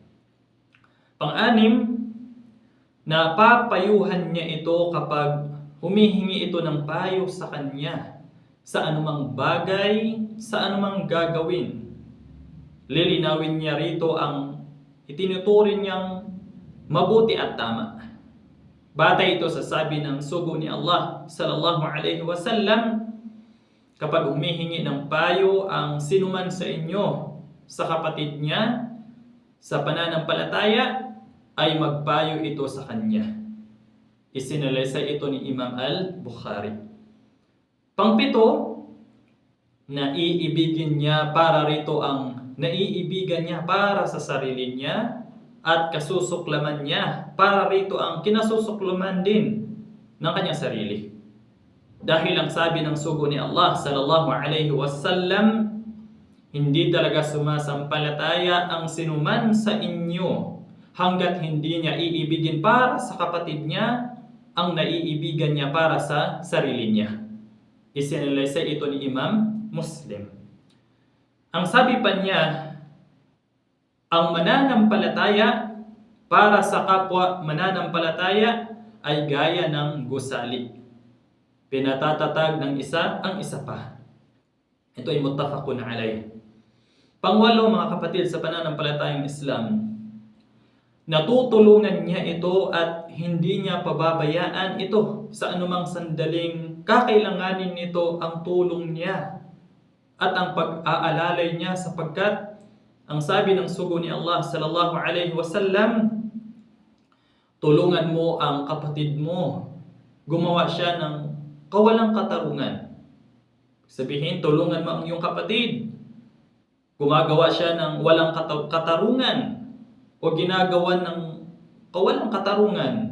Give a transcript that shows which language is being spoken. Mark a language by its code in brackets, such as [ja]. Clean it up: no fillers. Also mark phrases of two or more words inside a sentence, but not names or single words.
[tl] Pang-anim, na papayuhan niya ito kapag humihingi ito ng payo sa kanya sa anumang bagay, sa anumang gagawin. Lilinawin niya rito ang itinuturing niyang mabuti at tama. Batay ito sa sabi ng sugo ni Allah [ar] صلى الله عليه وسلم, [tl] kapag humihingi ng payo ang sinuman sa inyo sa kapatid niya sa pananampalataya, ay magpayo ito sa kanya. Isinalaysay ito ni Imam Al-Bukhari. Pangpito, naiibigin niya para rito ang naiibigan niya para sa sarili niya, at kasusuklaman niya para rito ang kinasusuklaman din ng kanyang sarili. Dahil ang sabi ng sugo ni Allah [ar] صلى الله عليه وسلم, [tl] hindi talaga sumasampalataya ang sinuman sa inyo hanggat hindi niya iibigin para sa kapatid niya ang naiibigan niya para sa sarili niya. Isinalaysay ito ni Imam Muslim. Ang sabi pa niya, ang mananampalataya para sa kapwa mananampalataya ay gaya ng gusali. Pinatatatag ng isa ang isa pa. Ito ay [ar] متفق عليه. [tl] Pangwalo mga kapatid, sa pananampalatayang Islam, natutulungan niya ito at hindi niya pababayaan ito sa anumang sandaling kakailanganin nito ang tulong niya at ang pag-aalalay niya, sapagkat ang sabi ng sugo ni Allah [ar] صلى الله عليه وسلم, [tl] tulungan mo ang kapatid mo. Gumawa siya ng kawalang katarungan. Sabihin, tulungan mo ang iyong kapatid. Gumagawa siya ng walang katarungan o ginagawa ng kawalang katarungan.